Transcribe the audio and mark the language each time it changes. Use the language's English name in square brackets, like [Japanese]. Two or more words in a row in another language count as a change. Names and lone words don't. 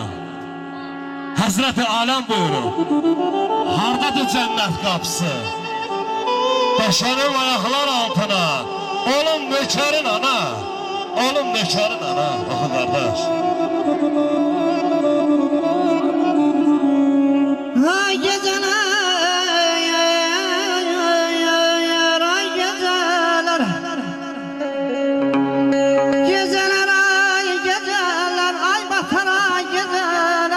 [Azerbaijani] Həzrəti aləm buyurur, hardadır cənnət qapısı? Bəşərim ayaqlar altına, olum nökərin ana, olum nökərin ana. Oxu qardaş. [Turkish] Ay geceler, ay geceler, geceler, ay geceler, ay batar ay geceler.